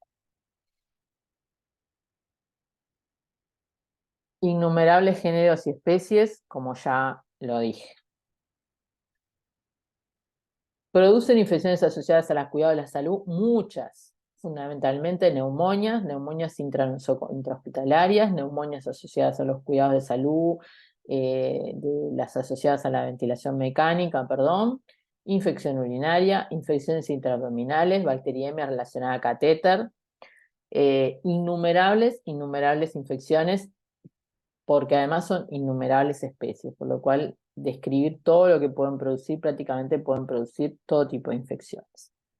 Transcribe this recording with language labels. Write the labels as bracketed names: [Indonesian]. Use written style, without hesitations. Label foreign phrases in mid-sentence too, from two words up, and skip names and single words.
[Spanish] Innumerables géneros y especies, como ya lo dije. Producen infecciones asociadas a los cuidados de la salud, muchas, fundamentalmente neumonias intrahospitalarias, neumonias asociadas a los cuidados de salud, las asociadas a la ventilación mecánica, perdón, infección urinaria, infecciones intraabdominales, bacteriemia relacionada a catéter, innumerables infecciones, porque además son innumerables especies, por lo cual describir todo lo que pueden producir, prácticamente pueden producir todo tipo de infecciones.